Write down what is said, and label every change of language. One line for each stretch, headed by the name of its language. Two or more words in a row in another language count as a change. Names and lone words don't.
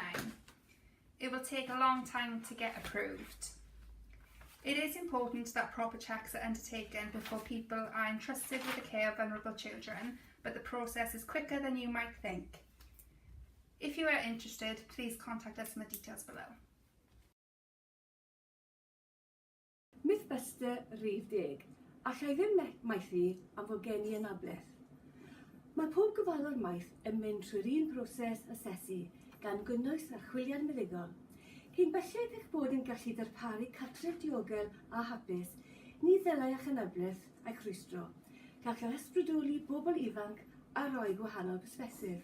English: It will take a long time to get approved. It is important that proper checks are undertaken before people are entrusted with the care of vulnerable children, but the process is quicker than you might think. If you are interested, please contact us on the details below.
Welsh: Mythbuster rhif 10. Allai ddim maethu am fod gen I anabledd. Mae pob gofalwr maeth yn mynd trwy'r un broses asesu gan gynnwys archwiliad meddygol. Cyn belled eich bod yn gallu darparu cartref diogel a hapus, ni ddylai eich anabledd a'ch rwystro, gall yr ysbrydoli bobl ifanc a roi gwahanol persbesif.